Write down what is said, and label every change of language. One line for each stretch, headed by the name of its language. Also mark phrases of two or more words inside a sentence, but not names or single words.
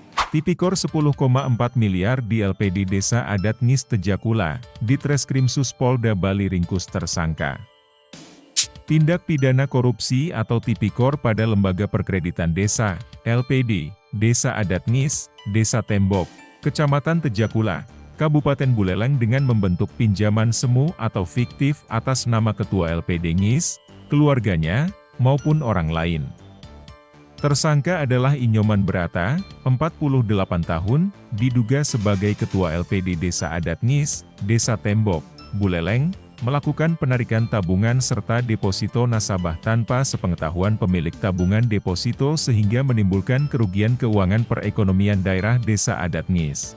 Indonesian: Tipikor 10,4 miliar di LPD Desa Adat Ngis Tejakula, Ditreskrimsus Polda Bali ringkus tersangka. Tindak pidana korupsi atau tipikor pada Lembaga Perkreditan Desa, LPD, Desa Adat Ngis, Desa Tembok, Kecamatan Tejakula, Kabupaten Buleleng dengan membentuk pinjaman semu atau fiktif atas nama Ketua LPD Ngis, keluarganya, maupun orang lain. Tersangka adalah Inyoman Brata, 48 tahun, diduga sebagai Ketua LPD Desa Adat Ngis, Desa Tembok, Buleleng, melakukan penarikan tabungan serta deposito nasabah tanpa sepengetahuan pemilik tabungan deposito sehingga menimbulkan kerugian keuangan perekonomian daerah Desa Adat Ngis.